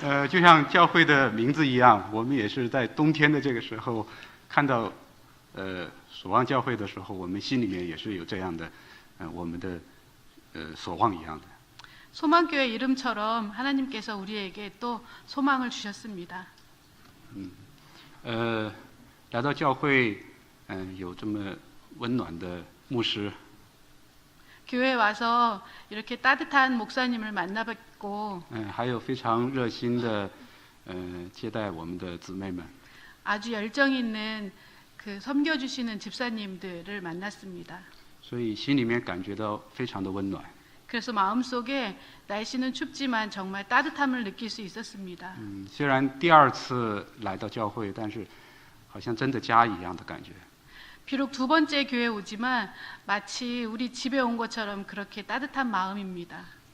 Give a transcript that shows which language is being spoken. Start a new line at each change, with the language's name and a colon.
Chinese: 就像教会的名字一样，我们也是在冬天的这个时候看到守望教会的时候，我们心里面也是有这样的我们的所望一样的。
Korean: 소망교회 이름처럼 하나님께서 우리에게 또 소망을 주셨습니다.
Chinese: 来到教会，有这么温暖的牧师，
Korean: 교회에 와서 이렇게 따뜻한 목사님을 만나뵙고
Chinese: 还有非常热心的接待我们的姊妹们。
Korean: 아주 열정 있는 그 섬겨주시는 집사님들을 만났습니다.
Chinese: 所以心里面感觉到非常的温暖。
Korean: 그래서 마음속에 날씨는 춥지만 정말 따뜻함을 느낄 수 있었습니다.
Chinese: 虽然第二次来到教会，但是好像真的家一样的感觉。
Korean: 비록 두 번째 교회 오지만 마치 우리 집에 온 것처럼 그렇게 따뜻한 마음입니다.